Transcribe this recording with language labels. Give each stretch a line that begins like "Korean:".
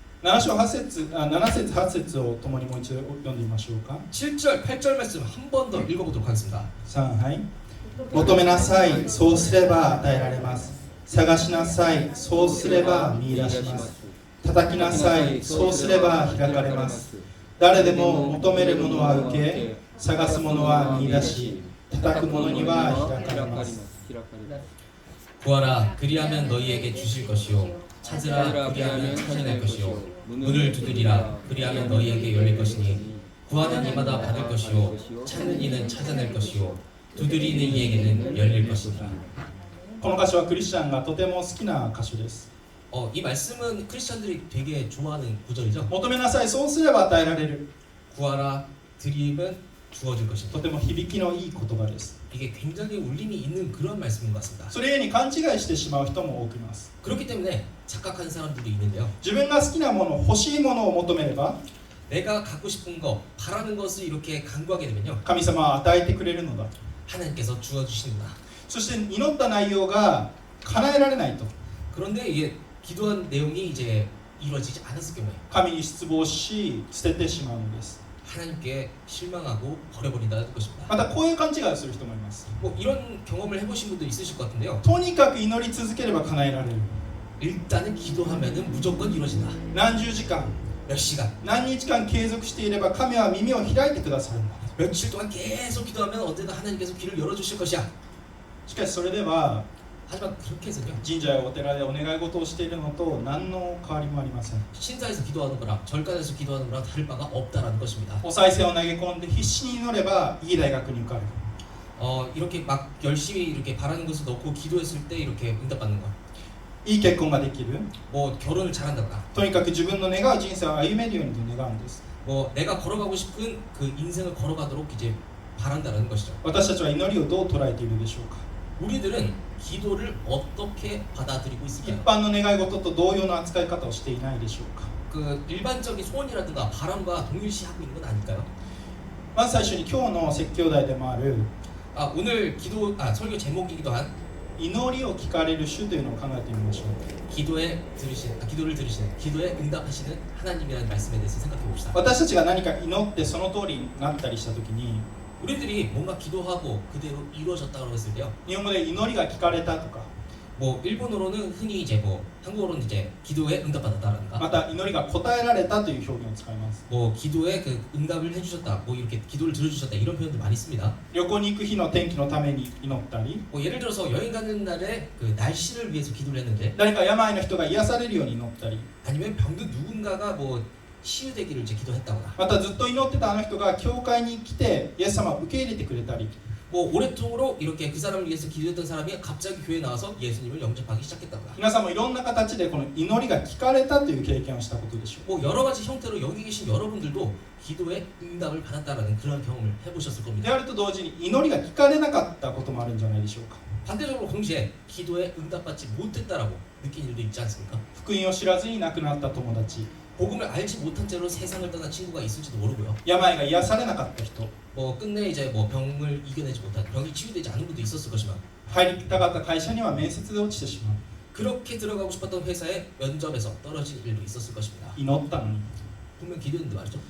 Japanese: 7章8節8節を共にもう一度読んでみましょうか。
Korean: 7절, 8절 말씀 한 번 더 읽어보도록 하겠습니다.
Japanese: 3、はい。求めなさい、そうすれば与えられます。探しなさい、そうすれば見出します。叩きなさい、そうすれば開かれます。誰でも求めるものは受け、探すものは見出し、叩く者には開かれます。
Korean: 구하라 그리하면 너희에게 주실 것이요 찾으라 그리하면 찾아낼 것이요 문을 두드리라 그리하면 너희에게 열릴 것이니 구하는 이마다 받을 것이요 찾는 이는 찾아낼 것이요 두드리는 이에게는 열릴 것이니라.
Japanese: この箇所はクリスチャンがとても好きな箇所です。
Korean: 이 말씀은 크리스천들이 되게 좋아하는 구절이죠.
Japanese: 求めなさい、そうすれば与えられる。
Korean: 구하라 드리면 주어질
Japanese: と
Korean: 것입니다.
Japanese: ても響きのいい言葉です。
Korean: 이게 굉장히 울림이 있는 그런 말씀인 것 같습니다.
Japanese: それゆえに勘違いしてしまう人も多くいます。
Korean: 그렇기 때문에 착각하는 사람들도 있는데요.
Japanese: 自分が好きなもの、欲しいものを求めれば
Korean: 내가 갖고 싶은 거, 바라는 것을 이렇게 간구하게 되면요.
Japanese: 神様は与えてくれるのだ。
Korean: 하나님께서 주어주시는구나.
Japanese: そして祈った内容が叶えられないと
Korean: 그런데 이게 기도한 내용이 이제 이루어지지 않았을 경우에
Japanese: 神に失望し捨ててしまうのです。
Korean: 하나님께 실망하고 버려버린다는 것입니다.
Japanese: またこういう勘違いをする人もいます。
Korean: 뭐 이런 경험을 해보신 분도 있으실 것 같은데요.
Japanese: とにかく祈り続ければ叶えられる。
Korean: 일단은 기도하면은 무조건 이루어진다.
Japanese: 何十時間
Korean: 몇 시간,
Japanese: 何日間継続していれば神は耳を開いてくださるんだ。
Korean: 며칠 동안 계속 기도하면 언젠가 하나님께서 길을 열어주실 것이야.
Japanese: しかしそれでは
Korean: 하지만 그렇게 해서요.
Japanese: 神社やお寺でお願い事をしているのと何の変わりもありません。
Korean: 신사에서 기도하는 거랑 절간에서 기도하는 거랑 다를 바가 없다라는 것입니다.
Japanese: お賽銭を投げ込んで必死に祈ればいい大学に受かる。
Korean: 이렇게 막 열심히 이렇게 바라는 것을 넣고 기도했을 때 이렇게 응답받는 거.
Japanese: いい結婚ができる。
Korean: 뭐 결혼을 잘한다거나.
Japanese: とにかく自分の願う人生を歩めるようにと願うんです。
Korean: 뭐 내가 걸어가고 싶은 그 인생을 걸어가도록 이제 바란다는 것이죠.
Japanese: 私たちは祈りをどう捉えているでしょうか。
Korean: 우리들은 기도를 어떻게 받아들이고
Japanese: 一
Korean: 있을까요?
Japanese: 般の願い事と同様の扱い方をしていないでしょうか。
Korean: 그 일반적인 소원이라든가 바람과 동일시하고 있는 건 아닐까요?
Japanese: まず最初に今日の説教題でもある
Korean: 오늘 설교 제목이기도 한
Japanese: 祈りを聞かれる主というのを考えてみましょう。
Korean: 기도를 들으시는 기도에 응답하시는 하나님이라는 말씀에 대해서 생각해 봅시다.
Japanese: 私たちが何か祈ってその通りになったりしたときに
Korean: 우리들이 뭔가 기도하고 그대로 이루어졌다고 했을 때요.
Japanese: 日本語で祈りが聞かれたとか
Korean: 뭐 일본어로는 흔히 이제 뭐 한국어로는 이제 기도에 응답받았다라든가
Japanese: また祈りが答えられたという表現を使います。
Korean: 뭐 기도에 그 응답을 해주셨다, 뭐 이렇게 기도를 들어주셨다 이런 표현들 많이 씁니다.
Japanese: 旅行に行く日の天気のために祈ったり
Korean: 뭐 예를 들어서 여행 가는 날에 그 날씨를 위해서 기도를 했는데
Japanese: 誰か病の人が癒されるように祈ったり
Korean: 아니면 병든 누군가가 뭐 치유되기를 이제 기도했다거나
Japanese: またずっと祈ってたあの人が教会に来てイエス様を受け入れてくれたり
Korean: 뭐 오랫동안 이렇게 그 사람을 위해서 기도했던 사람이 갑자기 교회에 나와서 예수님을 영접하기 시작했다거나
Japanese: 皆さんもいろんな形でこの祈りが聞かれたという経験をしたことでしょう。
Korean: 뭐 여러 가지 형태로 여기 계신 여러분들도 기도에 응답을 받았다라는 그런 경험을 해보셨을
Japanese: で
Korean: 겁니다.
Japanese: あると同時に祈りが聞かれなかったこともあるんじゃないでしょうか。
Korean: 반대적으로 동시에 기도에 응답받지 못했다라고 느낀 일도 있지 않습니까?
Japanese: 福音を知らずに亡くなった友達、
Korean: 복음을 알지 못한 채로 세상을 떠난 친구가 있을지도 모르고요.
Japanese: 病が癒されなかった人、
Korean: 뭐 끝내 이제 뭐 병을 이겨내지 못한 병이 치유되지 않은 분도 있었을 것이지만
Japanese: 入りたかった会社には面接で落ちてしまう。
Korean: 그렇게 들어가고 싶었던 회사에 면접에서 떨어질 일도 있었을 것입니다.
Japanese: 祈ったのに
Korean: 분명 기도했는데 말이죠.